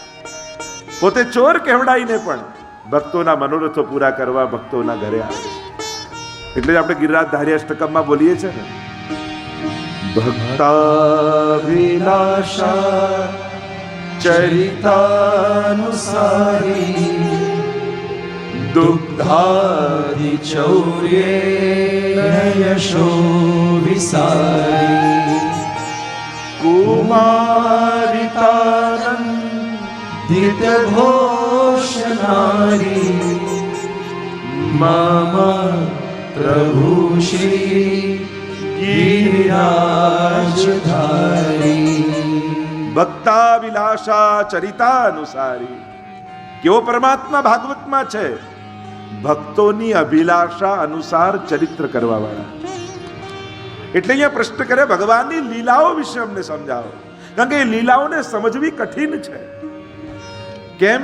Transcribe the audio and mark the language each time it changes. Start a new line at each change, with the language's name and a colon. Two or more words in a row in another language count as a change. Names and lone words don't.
Gujarati: પોતે ચોર કહેવડાઈને પણ ભક્તોના મનોરથો પૂરા કરવા ભક્તોના ઘરે આવે છે. એટલે જ આપણે ગિરિરાજ ધાર્યાષ્ટકમમાં બોલીએ છીએ ને,
Sanskrit: भक्ताभिलाषा चरितानुसारी दुग्धादि चौर्ये यशो विसारी कुमारितानंदित घोष नारी मम प्रभु श्री गिरिराजधारी भक्ताभिलाषा चरितानुसारी.
Gujarati: કેવો પરમાત્મા ભાગવતમાં છે? ભક્તોની અભિલાષા અનુસાર ચરિત્ર કરવા વાળા. એટલે અહીંયા પ્રશ્ન કરે, ભગવાનની લીલાઓ વિશે અમને સમજાવો. કારણ કે એ લીલાઓને સમજવી કઠિન છે. કેમ?